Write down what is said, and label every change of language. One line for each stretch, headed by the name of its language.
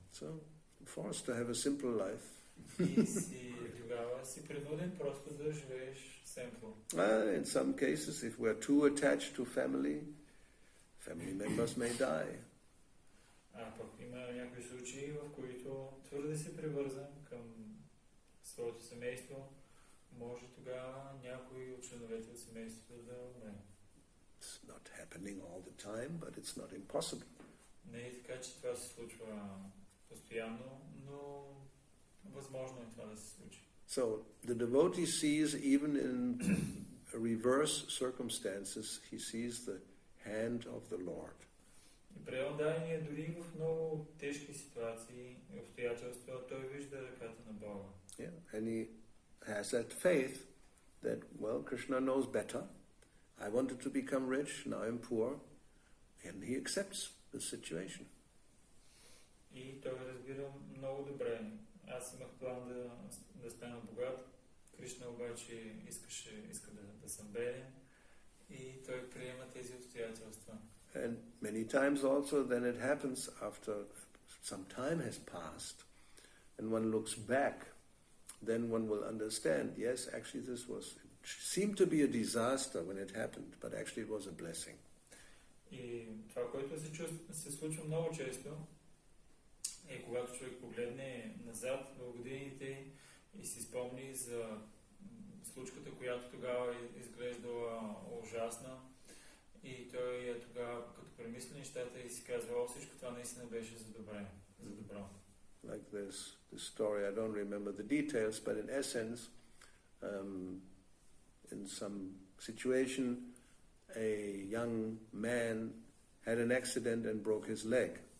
English: So, forced to have a simple life.
Bulgarian: И тогава си принуден просто да живееш семпло.
English: In some cases, if we're too attached to family members may die.
Bulgarian: Пък има някои случаи, в които твърде си привързан към своето семейство, може тогава някой от членовете от семейството да умре.
English: It's not happening all the time, but it's not impossible.
Bulgarian: Не е така, че това се случва постоянно, но възможно е това да се случи.
English: So the devotee sees even in reverse circumstances, he sees the hand of the Lord.
Bulgarian: И предание дори в много тежки ситуации и обстоятелства, той вижда ръката на Бога.
English: Yeah, and he has that faith that, well, Krishna knows better. I wanted to become rich, now I'm poor, and he accepts the situation.
Bulgarian: И той разбира много добре. Аз имах план да стана богат. Кришна обаче иска да съм беден. И той приема тези обстоятелства.
English: And many times also then it happens after some time has passed and one looks back, then one will understand, yes, actually it seemed to be a disaster when it happened, but actually it was a blessing.
Bulgarian: И това, което се случва много често, е когато човек погледне назад в годините и си спомни за случката, която тогава изглеждала ужасна, и той тогава, като премисли нещата и си казва, всичко това наистина беше за добро.
English: Like this story, I don't remember the details, but in essence, in some situation, a young man had an accident and broke his leg.